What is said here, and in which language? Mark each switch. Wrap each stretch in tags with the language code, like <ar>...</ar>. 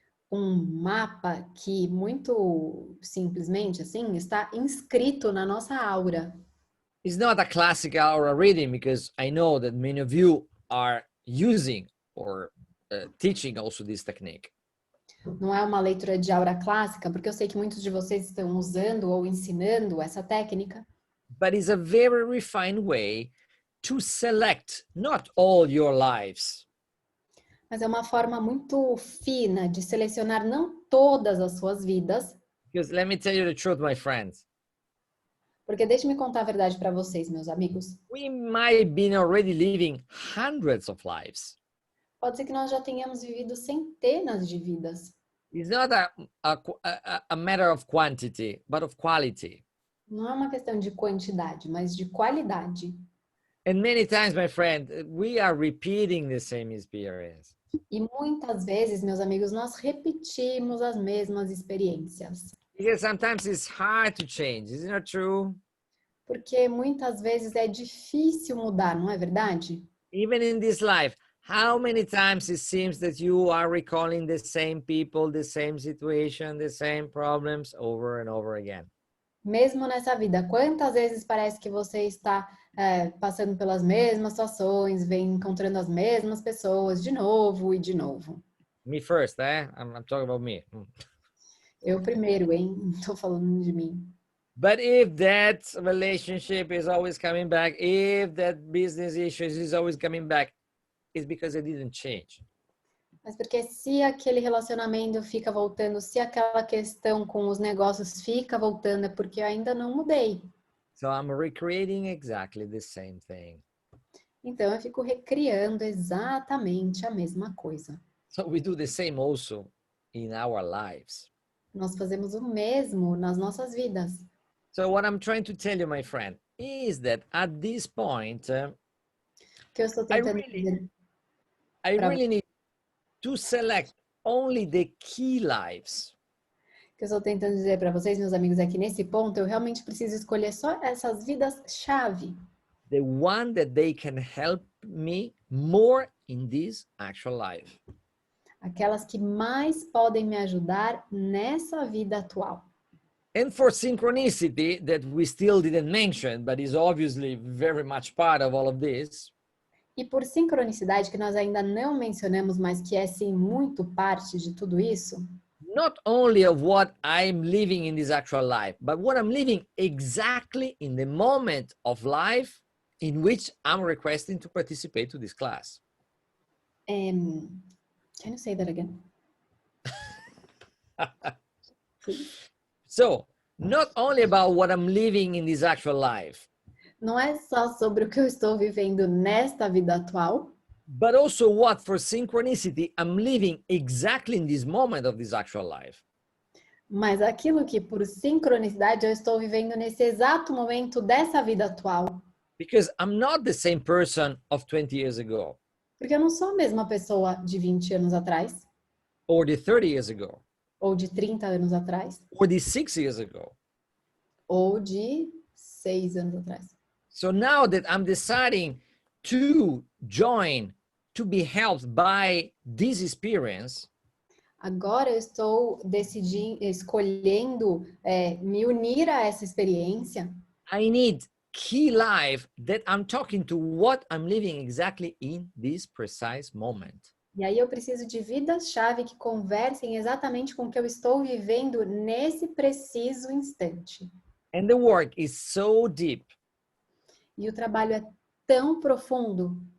<pt>Mapa que muito simplesmente assim está inscrito na nossa aura.</pt> <en>It's not a classic aura reading because I know that many of you are using or teaching also this technique.</en> <pt>Não é uma leitura de aura clássica, porque eu sei que muitos de vocês estão usando ou ensinando essa técnica.</pt> <en>But it's a very refined way to select not all your lives.</en> <pt>Mas é uma forma muito fina de selecionar não todas as suas vidas.</pt> <en>Because let me tell you the truth, my friends.</en> <pt>Porque deixe-me contar a verdade para vocês, meus amigos.</pt> <en>We might be already living hundreds of lives.</en> <pt>Pode ser que nós já tenhamos vivido centenas de vidas.</pt> <en>It's not a matter of quantity, but of quality.</en> <pt>Não é uma questão de quantidade, mas de qualidade.</pt> <en>And many times, my friend, we are repeating the same experience.</en> <pt>E muitas vezes, meus amigos, nós repetimos as mesmas experiências.</pt> <en>Because sometimes it's hard to change, isn't that true?</en> <pt>Porque muitas vezes é difícil mudar, não é verdade?</pt> <en>Even in this life, how many times it seems that you are recalling the same people, the same situation, the same problems over and over again?</en> <pt>Mesmo nessa vida, quantas vezes parece que você está passando pelas mesmas situações, vem encontrando as mesmas pessoas de novo e de novo?</pt> <en>Me first, eh? I'm talking about me.</en> <pt>Eu primeiro, hein? Não estou falando de mim.</pt> <en>But if that relationship is always coming back, if that business issues is always coming back, it's because it didn't change.</en> <pt>Mas porque se aquele relacionamento fica voltando, se aquela questão com os negócios fica voltando, é porque eu ainda não mudei.</pt> <en>So I'm recreating exactly the same thing.</en> <pt>Então eu fico recriando exatamente a mesma coisa.</pt> <en>So we do the same also in our lives.</en> <pt>Nós fazemos o mesmo nas nossas vidas.</pt> <en>So what I'm trying to tell you, my friend, is that at this point,</en> <pt>O que eu estou tentando dizer</pt> <en>I really need to select only the key lives.</en> <pt>O que eu estou tentando dizer para vocês, meus amigos, é que nesse ponto eu realmente preciso escolher só essas vidas-chave.</pt> <en>The one that they can help me more in this actual life.</en> <pt>Aquelas que mais podem me ajudar nessa vida atual.</pt> <en>And for synchronicity, that we still didn't mention, but is obviously very much part of all of this.</en> <pt>E por sincronicidade, que nós ainda não mencionamos, mas que é sim muito parte de tudo isso.</pt> <en>Not only of what I'm living in this actual life, but what I'm living exactly in the moment of life in which I'm requesting to participate to this class. Can you say that again? So, not only about what I'm living in this actual life,</en> <pt>Não é só sobre o que eu estou vivendo nesta vida atual,</pt> <en>but also what for synchronicity I'm living exactly in this moment of this actual life.</en> <pt>mas aquilo que por sincronicidade eu estou vivendo nesse exato momento dessa vida atual.</pt> <en>Because I'm not the same person of 20 years ago.</en> <pt>Porque eu não sou a mesma pessoa de 20 anos atrás,</pt> <en>Or the 30 years ago.</en> <pt>ou de 30 anos atrás,</pt> <en>Or the 6 years ago.</en> <pt>ou de 6 anos atrás.</pt> <en>So now that I'm deciding to join, to be helped by this experience,</en> <pt>Agora eu estou escolhendo me unir a essa experiência.</pt> <en>I need key life that I'm talking to what I'm living exactly in this precise moment.</en> <pt>E aí eu preciso de vidas-chave que conversem exatamente com o que eu estou vivendo nesse preciso instante.</pt> <en>And the work is so deep.</en> <pt>E o trabalho é tão profundo.</pt>